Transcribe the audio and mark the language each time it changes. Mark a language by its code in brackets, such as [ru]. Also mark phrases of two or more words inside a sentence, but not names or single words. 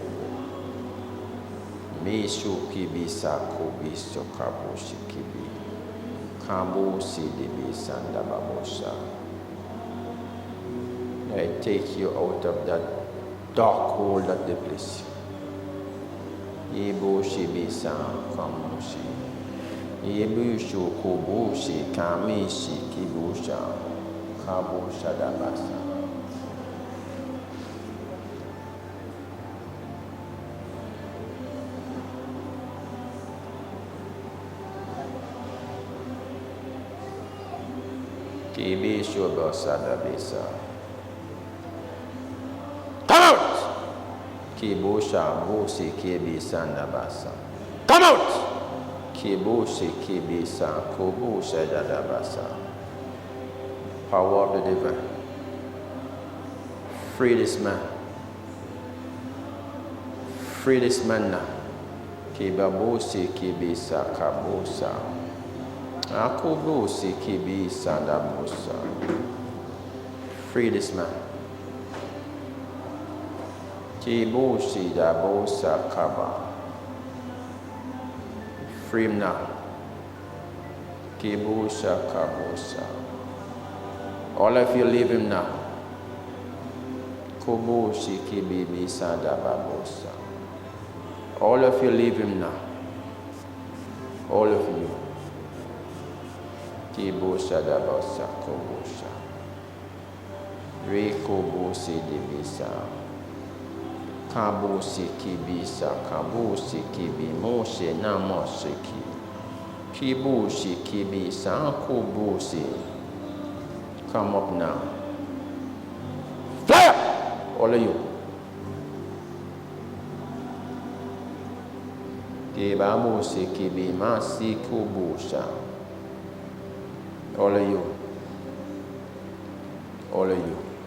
[en] Meshu Kibi Sakobi Sokabo Shikibi. Kambo Sidibi Sandababosha. I take you out of that dark hole that they place you. Yebo Shibi San Kamushi. Yebu Shokobushi Kamishi Kibusha. Kabo Shadabasa. Kibi Shobasada Bisa. Come out! Kibusha Busi Kibi Sandabasa. Come out! Kibushi Kibi San Kubusha Dadabasa. Power of the divine. Free this man. Free this man now. Kibabusi Kibi Sakabusa. Akubusi Kibi Sandabusa. Free this man. Kibushi Dabosa Kaba. Free him now. Kibusha Kabusa. All of you leave him now. Kubushi Kibi Sandababosa. All of you leave him now. All of you. Kibusha Dabasa Kobusha. Rekobusi Dibisa. Kabusi Kibisa. Kabusi Kibi Moshe Namoshiki. Kibushi Kibisa Kubusi. Come up now. Fire! All of you. Kibabusi Kibi Masi Kubusha. All of you. All of you.